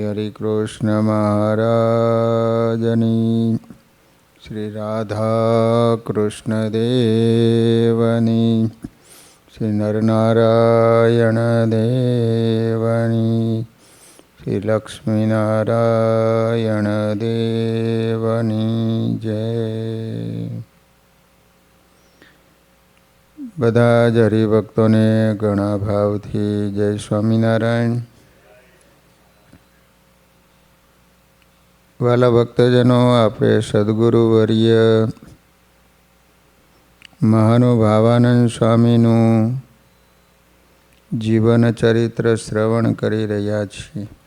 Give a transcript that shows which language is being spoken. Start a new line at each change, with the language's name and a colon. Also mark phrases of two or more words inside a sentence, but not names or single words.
Gujarati: હરિ કૃષ્ણ મહારાજની, શ્રી રાધા કૃષ્ણ દેવની, શ્રી નરનારાયણ દેવની, શ્રી લક્ષ્મીનારાયણ દેવની જય। બધા જ હરિભક્તોને ઘણા ભાવથી જય સ્વામિનારાયણ। વાલા ભક્તજનો, આપણે સદગુરુવર્ય મહાનુભાવાનંદ સ્વામીનું જીવન ચરિત્ર શ્રવણ કરી રહ્યા છીએ।